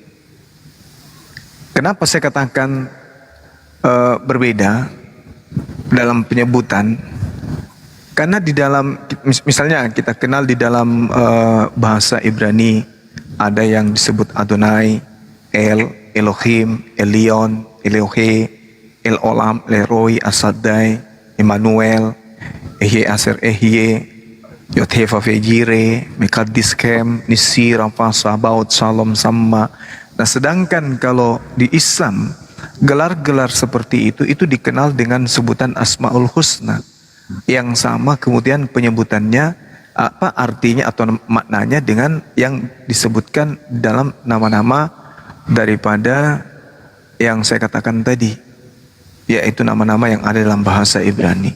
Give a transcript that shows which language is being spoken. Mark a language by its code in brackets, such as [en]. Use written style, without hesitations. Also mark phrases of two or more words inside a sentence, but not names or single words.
[id] Kenapa saya katakan berbeda dalam penyebutan? Karena di dalam, misalnya kita kenal di dalam bahasa Ibrani ada yang disebut Adonai, El, Elohim, Elion, Elohe, El Olam, Leroy, Asadai, Emmanuel, Ehye Aser Ehye, Yothefa Fejire, Mekadiskem, Nisi, Rafa, Sabaut, Salom, Sama. Nah, sedangkan kalau di Islam, gelar-gelar seperti itu dikenal dengan sebutan Asmaul Husna. Yang sama kemudian penyebutannya, apa artinya atau maknanya dengan yang disebutkan dalam nama-nama daripada yang saya katakan tadi, yaitu nama-nama yang ada dalam bahasa Ibrani.